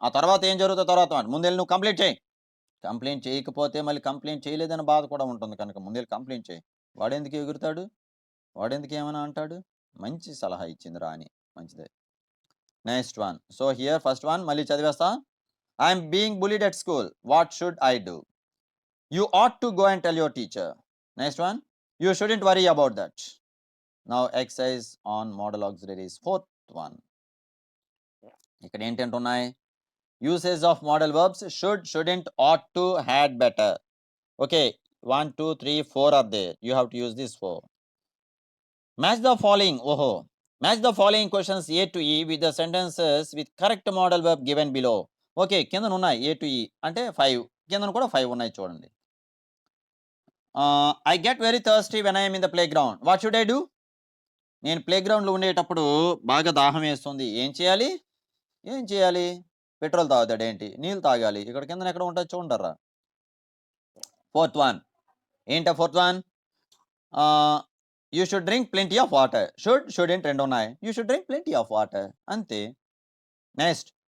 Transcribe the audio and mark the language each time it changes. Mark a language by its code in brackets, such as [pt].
[te] ఆ తర్వాత ఏం జరుగుతుందో తర్వాత ముందెళ్ళి నువ్వు కంప్లైంట్ చేయి. కంప్లైంట్ చేయకపోతే మళ్ళీ కంప్లైంట్ చేయలేదని బాధ కూడా ఉంటుంది కనుక ముందెళ్ళి కంప్లైంట్ చేయి. వాడెందుకు ఎగురుతాడు, వాడెందుకు ఏమైనా అంటాడు. మంచి సలహా ఇచ్చింది రాణి, మంచిదే. [en] next one, so here first one [te] మళ్ళీ చదివేస్తా. [en] I'm being bullied at school, what should I do. You ought to go and tell your teacher. Next one, you shouldn't worry about that. Now exercise on model auxiliaries, 4th one. [te] ఇక్కడ ఏంటంటే ఉన్నాయి, [en] Usage of modal verbs should, shouldn't, ought to, had, better. Okay, 1, 2, 3, 4 are there. You have to use this 4. Match the following. Match the following questions A to E with the sentences with correct modal verb given below. Okay. [te] కిందన ఉన్నాయి A to E అంటే 5. కిందన కూడా 5 ఉన్నాయి చూడండి. [en] I get very thirsty when I am in the playground. What should I do? [te] నేను play గ్రౌండ్‌లో ఉండేటప్పుడు బాగా దాహం వేస్తుంది. ఏం చేయాలి? ఏం చేయాలి? పెట్రోల్ తాగుతాడేంటి? నీళ్ళు తాగాలి. ఇక్కడ కిందన ఎక్కడ ఉంటది చూడండిరా. Fourth one. ఏంటా fourth one? [en] You should drink plenty of water. Shouldn't [te] 2 ఉన్నాయి. [en] you should drink plenty of water [te] అంతే. [en] Next.